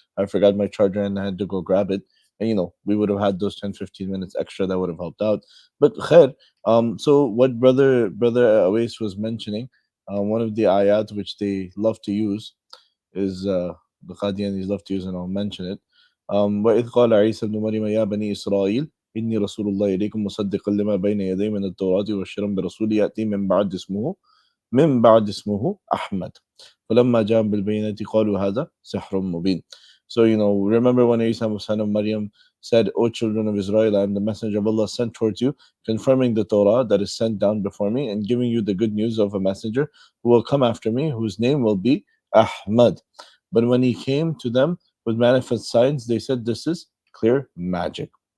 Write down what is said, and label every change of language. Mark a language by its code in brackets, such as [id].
[en] I forgot my charger and I had to go grab it. And, we would have had those 10, 15 minutes extra that would have helped out. But khair, so what brother Awais was mentioning, one of the ayat which they love to use is the Qadianis love to use, and I'll mention it. [ar] وإذ قال عيسى ابن مريم يا بني إسرائيل إني رسول الله إليكم مصدقا لما بين يدي من التوراة وبشرا برسول يأتي من بعد اسمه أحمد فلما جاءهم بالبينات قالوا هذا سحر مبين. [en] So remember when Isa son of Maryam said, "O children of Israel, I am the messenger of Allah sent towards you, confirming the Torah that is sent down before me, and giving you the good news of a messenger who will come after me, whose name will be Ahmad." But when he came to them with manifest signs, they said, "This is clear magic."